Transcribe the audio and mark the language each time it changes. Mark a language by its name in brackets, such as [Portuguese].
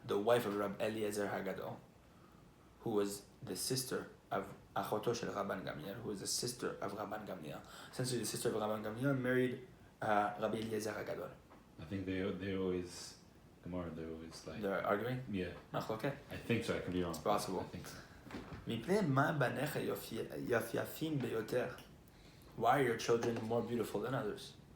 [English] The wife of Rab Eliezer Hagadol, who was the sister of [Hebrew] Achoto shel [English] Rabban Gamliel, who was the sister of Rabban Gamliel. Essentially, the sister of Rabban Gamliel married Rabbi Eliezer Hagadol. I think they always Gemara. They're always like they're arguing. Yeah. Machloket. I think so. I can be wrong. It's possible. I think so. [Hebrew] מפני מה בניך יפייפים ביותר? [English] Why are your children more beautiful than others?